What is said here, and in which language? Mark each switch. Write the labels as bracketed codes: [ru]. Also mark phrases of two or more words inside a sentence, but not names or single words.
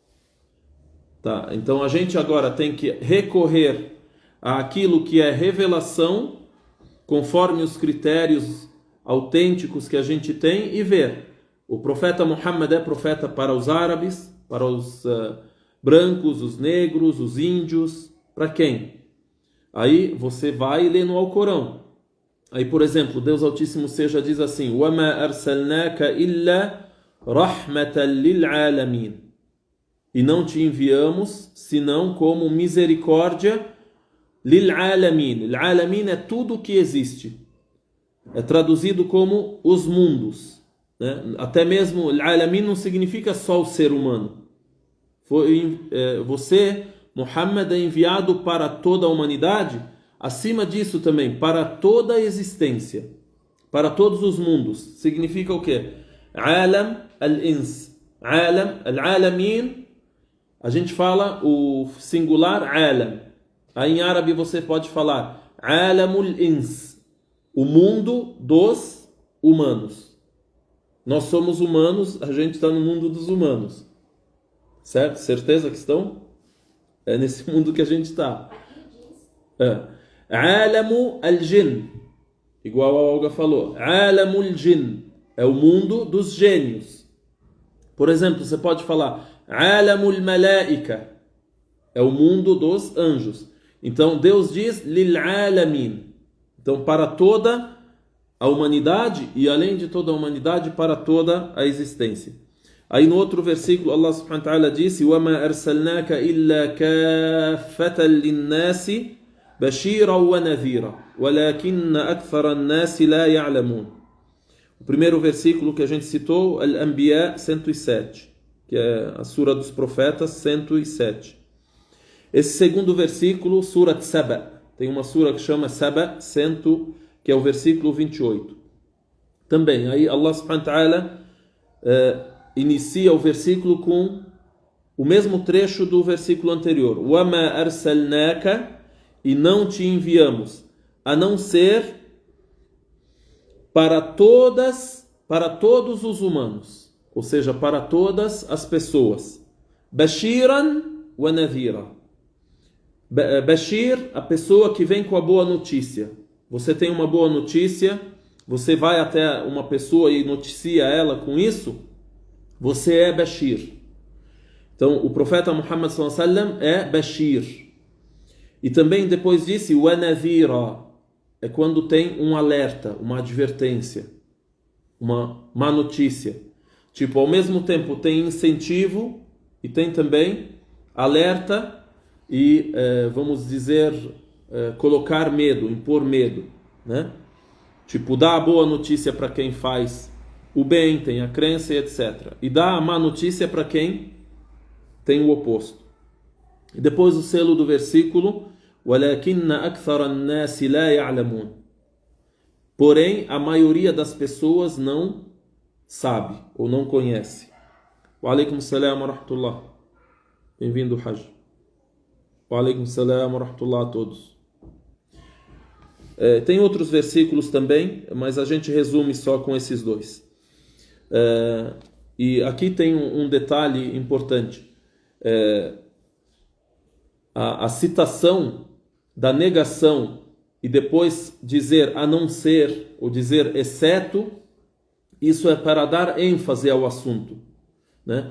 [pt] Tá, então a gente agora tem que recorrer àquilo que é revelação, conforme os critérios autênticos que a gente tem, e ver. O profeta Muhammad é profeta para os árabes, para os brancos, os negros, os índios, para quem? Aí você vai e lê no Alcorão. Aí, por exemplo, Deus Altíssimo seja diz assim: [ar] وَمَا أَرْسَلْنَاكَ إِلَّا رَحْمَةً لِلْعَالَمِينَ. [pt] E não te enviamos senão como misericórdia lil'alamin. L'alamin é tudo que existe. É traduzido como os mundos, né? Até mesmo l'alamin não significa só o ser humano. Você, Muhammad, é enviado para toda a humanidade. Acima disso também, para toda a existência, para todos os mundos. Significa o quê? [ar] عالم الإنس. عالم، العالمين, [pt] a gente fala o singular alam. Aí em árabe você pode falar [ar] عالم الإنس, [pt] o mundo dos humanos. Nós somos humanos, a gente está no mundo dos humanos. Certo? Certeza que estão? É nesse mundo que a gente está. [ar] عالمُ الجن, [pt] igual a Olga falou. [ar] عالم الجن [pt] é o mundo dos gênios. Por exemplo, você pode falar [ar] عالم الملائكة, [pt] é o mundo dos anjos. Então Deus diz [ar] للعالمين. [pt] Então para toda a humanidade e além de toda a humanidade para toda a existência. Aí no outro versículo [ar] الله سبحانه وتعالى disse وَمَا أَرْسَلْنَاكَ إِلَّا كَافَّةً لِلنَّاسِ بَشِيرًا وَنَذِيرًا وَلَكِنَّ أَكْثَرَ النَّاسِ لَا يَعْلَمُونَ. [pt] O primeiro versículo que a gente citou, Al-Anbiya 107, que é a Sura dos Profetas 107. Esse segundo versículo, Surat Saba, tem uma sura que chama Saba, que é o versículo 28. Também, aí [ar] الله سبحانه وتعالى [pt] inicia o versículo com o mesmo trecho do versículo anterior. [ar] وَمَا أَرْسَلْنَاكَ, [pt] e não te enviamos, a não ser para todos os humanos, ou seja, para todas as pessoas. [ar] بشيرًا ونذيرًا. [pt] Bashir, a pessoa que vem com a boa notícia. Você tem uma boa notícia, você vai até uma pessoa e noticia ela com isso, você é Bashir. Então, o profeta Muhammad [ar] صلى الله عليه وسلم [pt] é Bashir. E também depois disse, [ar] ونذيرًا, [pt] é quando tem um alerta, uma advertência, uma má notícia. Tipo, ao mesmo tempo tem incentivo e tem também alerta e, vamos dizer, colocar medo, impor medo, né? Tipo, dá a boa notícia para quem faz o bem, tem a crença e etc. E dá a má notícia para quem tem o oposto. E depois o selo do versículo, [ar] وَلَكِنَّ أَكْثَرَ النَّاسِ لَا يَعْلَمُونَ. [pt] Porém, a maioria das pessoas não sabe ou não conhece. [ar] وعليكم السلام ورحمة الله. [pt] Bem-vindo, [ar] Hajj. وعليكم السلام ورحمة الله [pt] a todos. Tem outros versículos também, mas a gente resume só com esses dois. E aqui tem um detalhe importante. A citação da negação e depois dizer a não ser ou dizer exceto, isso é para dar ênfase ao assunto, né?